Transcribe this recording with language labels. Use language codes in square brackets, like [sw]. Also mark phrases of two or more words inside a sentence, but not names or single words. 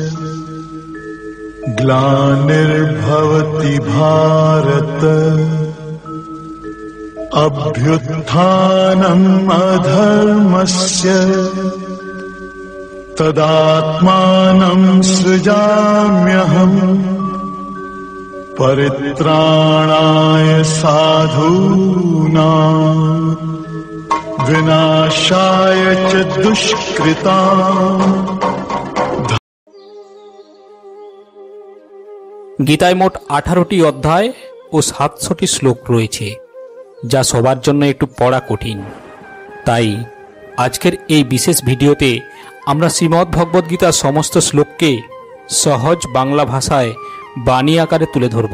[sa] ग्लानिर्भवति भारत अभ्युत्थानम् अधर्मस्य तदात्मानं सृजाम्यहम् परित्राणाय साधूनां विनाशाय च दुष्कृताम्। [bn] গীতায় মোট 18টি অধ্যায় ও 700টি শ্লোক রয়েছে, যা সবার জন্য একটু পড়া কঠিন। তাই আজকের এই বিশেষ ভিডিওতে আমরা শ্রীমদ্ভগবদ্গীতার সমস্ত শ্লোককে সহজ বাংলা ভাষায় বাণী আকারে তুলে ধরব।